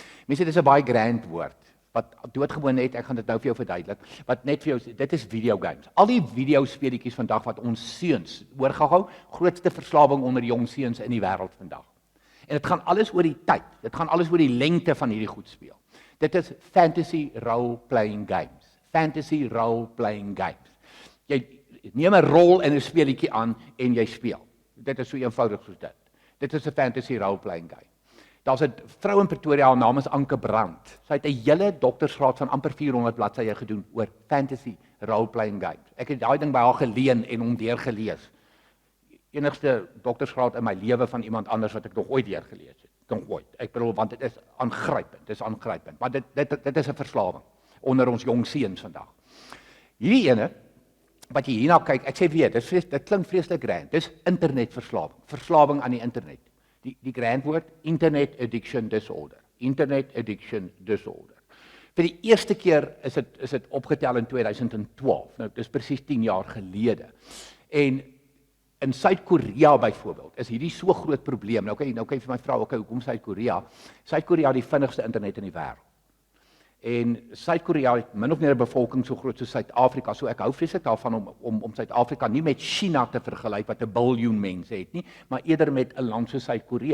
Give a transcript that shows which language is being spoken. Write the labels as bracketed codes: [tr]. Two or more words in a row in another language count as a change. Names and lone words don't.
[af] Mense, dit is 'n baie grand woord. wat doodgewoon net, ek gaan dit nou vir jou verduidelik, wat net vir jou sê, dit is videogames. Al die videospeletjies vandag wat ons seuns, hoor gou, grootste verslawing onder jong seuns in die wêreld vandag. En dit gaan alles oor die tyd, dit gaan alles oor die lengte van hierdie goed speel. Dit is [en] fantasy role-playing games. Fantasy role-playing games. [af] Jy neem 'n rol in 'n speletjie aan en jy speel. Dit is so eenvoudig soos dit. Dit is 'n [en] fantasy role-playing game. [af] Daar's 'n vrou in Pretoria, haar naam is Anke Brandt. Sy het 'n hele doktorsgraad van amper 400 bladsye gedoen oor [en] fantasy role-playing games. [af] Ek het daai ding by haar geleen en hom deurgelees. Enigste doktorsgraad in my lewe van iemand anders wat ek nog ooit deurgelees het. Nog ooit. Ek bedoel, want dit is aangrypend, dit is aangrypend. Maar dit is 'n verslawing onder ons jong seuns vandag. Hierdie ene wat jy hierna kyk, ek sê weer, dit klink vreeslik grand. Dis internetverslawing, verslawing aan die internet. Die grand woord, [en] internet addiction disorder. Internet addiction disorder. [af] Vir die eerste keer is dit opgetel in 2012. Nou, dis presies 10 jaar gelede. En in Suid-Korea byvoorbeeld, is hierdie so groot probleem. Nou kan jy vir my vra, okay, hoekom Suid-Korea? Suid-Korea het die vinnigste internet in die wêreld. En Suid-Korea het min of meer 'n bevolking so groot soos Suid-Afrika, so ek hou vreeslik daarvan om Suid-Afrika nie met China te vergelyk wat 'n biljoen mense het nie, maar eerder met 'n land soos Suid-Korea.